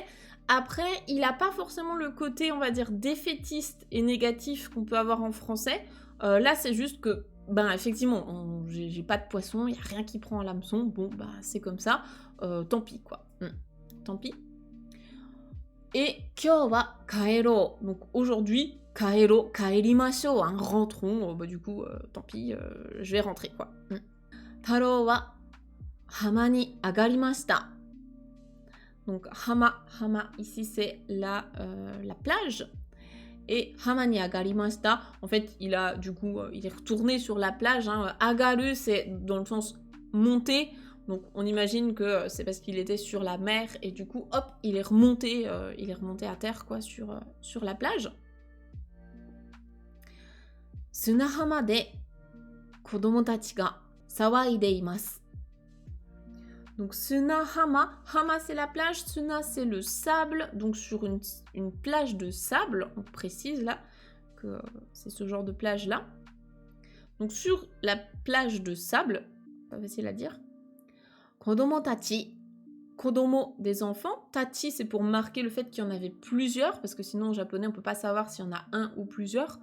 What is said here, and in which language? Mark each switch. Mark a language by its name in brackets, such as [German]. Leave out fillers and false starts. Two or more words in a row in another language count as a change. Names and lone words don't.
[French] Après, il n'a pas forcément le côté, on va dire, défaitiste et négatif qu'on peut avoir en français. Là, c'est juste que ben effectivement, j'ai pas de poisson, il n'y a rien qui prend à l'hameçon, bon bah c'est comme ça, tant pis quoi. Tant pis. [Japanese] Et 今日は帰ろう, [French] donc aujourd'hui, [Japanese] 帰ろう、帰りましょう, [French] hein, rentrons, bah du coup, tant pis, je vais rentrer quoi. [Japanese] 太郎は浜に上がりました. [French] Donc hama, ici c'est la plage. Et [Japanese] 浜に上がりました, [French] en fait, il a du coup, il est retourné sur la plage. Hein. Agaru, c'est dans le sens monter. Donc on imagine que c'est parce qu'il était sur la mer et du coup, hop, il est remonté à terre quoi sur la plage. [Japanese] 砂浜で子供たちが騒いでいます. [French] Donc Sunahama, hama c'est la plage, Suna c'est le sable, donc sur une plage de sable, on précise là que c'est ce genre de plage là. Donc sur la plage de sable, pas facile à dire. [Japanese] 子供たち, [French] kodomo des enfants, tachi c'est pour marquer le fait qu'il y en avait plusieurs, parce que sinon en japonais on peut pas savoir s'il y en a un ou plusieurs.